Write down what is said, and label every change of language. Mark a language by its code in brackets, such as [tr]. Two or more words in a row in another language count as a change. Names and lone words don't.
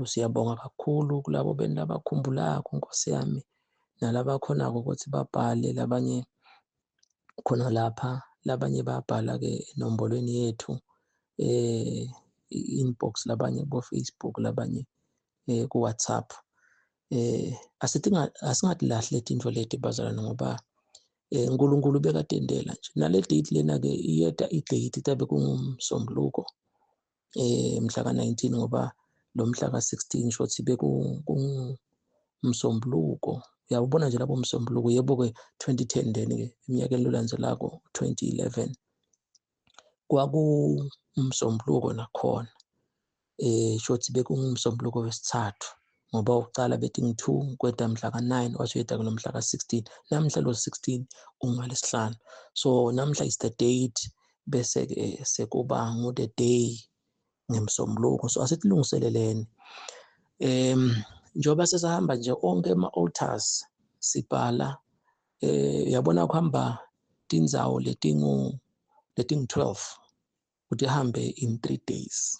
[ss] Siyabonga kakhulu kulabo labakhumbulako Nkosi yami nalaba khonako ukuthi babhale labanye khona lapha, labanye babhala ke enombolweni yethu inbox, labanye ku Facebook, labanye ku WhatsApp. Asingatilahli tintfo leti bazalwane ngoba uNkulunkulu bekatendela nje. Nale date lena ke iyeta idate tabe kungumsombuluko mhla ka-19 ngoba lo mhla ka-16 shothi bekungumsombuluko. Uyawubona nje lapho umsombuluko, yebo ke 2010 then ke eminyakeni lolandzelako 2011 kwakumsombuluko nakhona. Shothi bekungumsombuluko wesithathu ngoba uqala betting 2 kweta mhla ka-9 wasuyeta kulo mhla ka-16. Namhla lo 16 ungalesihlanu. So namhla [en] is the date [ss] bese ke sekuba [en] the day [ss] ngemsombuluko. So asitilungiseleleni. Njoba sesahamba nje onke ama-altars sibhala uyabona kuhamba tindzawo letingu 12 ukuthi hambe [en] in 3 days.